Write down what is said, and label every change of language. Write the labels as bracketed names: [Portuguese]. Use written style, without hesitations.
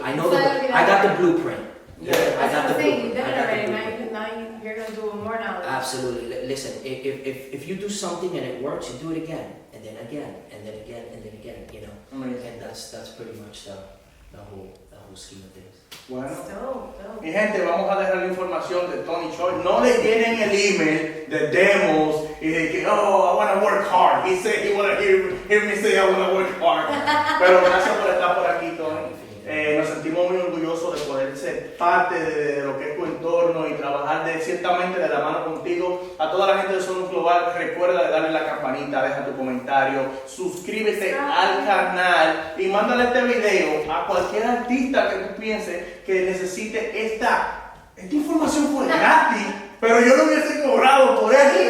[English] I know I got the blueprint. Yeah, I got the blueprint. You've done it already. Now you're gonna do it more now. Absolutely. Listen, if you do something and it works, you do it again, and then again, and then again, and then again. You know. Amazing. And that's pretty much the whole scheme of things. [Spanish] Bueno, [English] Dope. [Spanish] mi gente, vamos a dejar la información de Tony Choy. No le llenen el email de demos y de que, [English] oh, I want to work hard. He said he want to hear me say I want to work hard. [Spanish] Pero gracias por estar por aquí, Tony. Nos sentimos muy orgullosos de poder ser parte de lo que es tu entorno y trabajar ciertamente de la mano contigo. A toda la gente de Sonus Global, recuerda de darle la campanita, deja tu comentario, suscríbete al canal y mándale este video a cualquier artista que tú pienses que necesite esta información fue gratis, pero yo no hubiese cobrado por eso.